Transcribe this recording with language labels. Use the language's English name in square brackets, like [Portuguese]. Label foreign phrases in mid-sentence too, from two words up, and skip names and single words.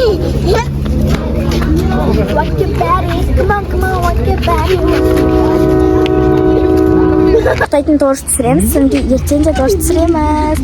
[English] Walk your body, come on, walk your body. [Kazakh] Тоқтайтын торт түсіреміз, содан кейін ертең де торт түсіреміз.